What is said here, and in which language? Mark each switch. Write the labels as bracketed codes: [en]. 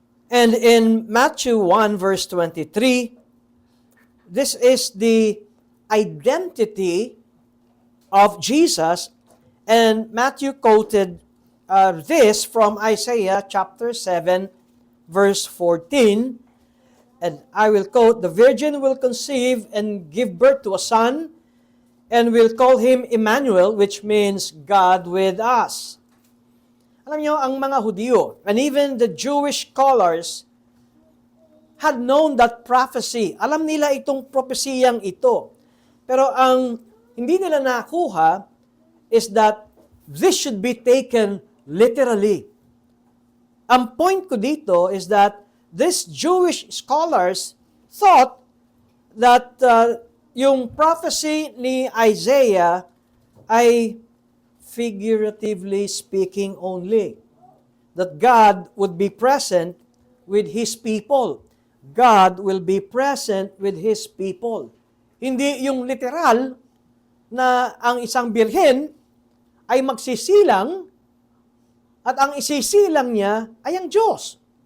[en] And in Matthew 1 verse 23, this is the identity of Jesus, and Matthew quoted this from Isaiah chapter 7 verse 14, and I will quote, "The virgin will conceive and give birth to a son, and will call him Emmanuel," which means God with us. [tl] Alam niyo, ang mga Hudyo, [en] and even the Jewish scholars, had known that prophecy. [tl] Alam nila itong propesiyang ito. Pero ang hindi nila nakuha [en] is that this should be taken literally. [tl] Ang point ko dito [en] is that these Jewish scholars thought that [tl] yung prophecy ni Isaiah ay [en] figuratively speaking only. That God would be present with His people. God will be present with His people. [tl] Hindi yung literal na ang isang birhen ay magsisilang at ang isisilang niya ay ang Diyos.